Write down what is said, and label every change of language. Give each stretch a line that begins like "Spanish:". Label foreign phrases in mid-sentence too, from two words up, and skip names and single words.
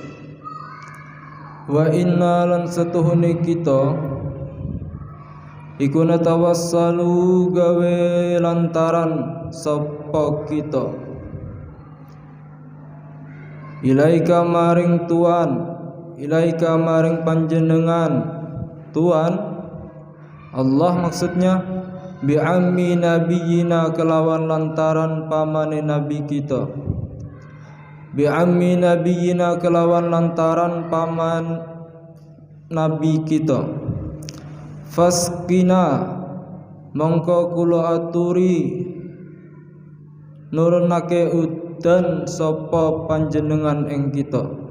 Arabic: وإنّا
Javanese: lan satuhune kita iku natawassalu gawe lantaran sapa kita ilaika maring Tuhan, ilaika maring panjenengan Tuhan Allah, maksudnya
Arabic: بعمّ نبيّنا
Javanese: kelawan lantaran pamane nabi kita.
Arabic: بعمّ نبيّنا
Javanese: kelawan lantaran paman nabi kita. Faskina mongko kula aturi nurunake dan sapa panjenengan ing kita.